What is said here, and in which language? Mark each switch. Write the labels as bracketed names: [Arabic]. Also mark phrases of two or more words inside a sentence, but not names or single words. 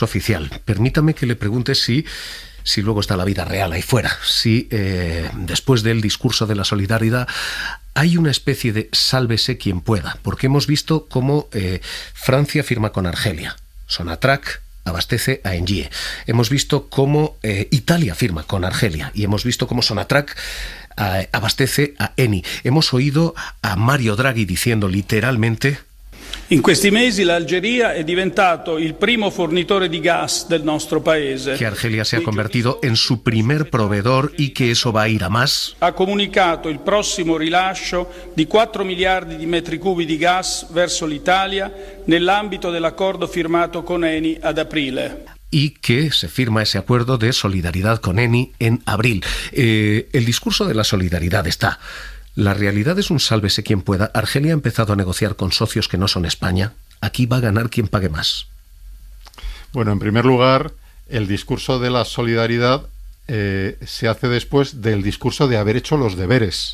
[Spanish] Permítame que le pregunte si si luego está la vida real ahí fuera, si después del discurso de la solidaridad hay una especie de sálvese quien pueda, porque hemos visto cómo Francia firma con Argelia, Sonatrach abastece a Engie, hemos visto cómo Italia firma con Argelia y hemos visto cómo Sonatrach abastece a Eni. Hemos oído a Mario Draghi diciendo literalmente: [Italian] in questi mesi l'Algeria è diventato il primo fornitore di gas del nostro paese. [Spanish] Que Argelia se ha convertido en su primer proveedor y que eso va a ir a más. [Italian] Ha comunicato il prossimo rilascio di 4 miliardi di metri cubi di gas verso l'Italia nell'ambito dell'accordo firmato con Eni ad aprile. [Spanish] Y que se firma ese acuerdo de solidaridad con Eni en abril. El discurso de la solidaridad está. La realidad es un sálvese quien pueda. Argelia ha empezado a negociar con socios que no son España. Aquí va a ganar quien pague más. Bueno, en primer lugar, el discurso de la solidaridad se hace después del discurso de haber hecho los deberes.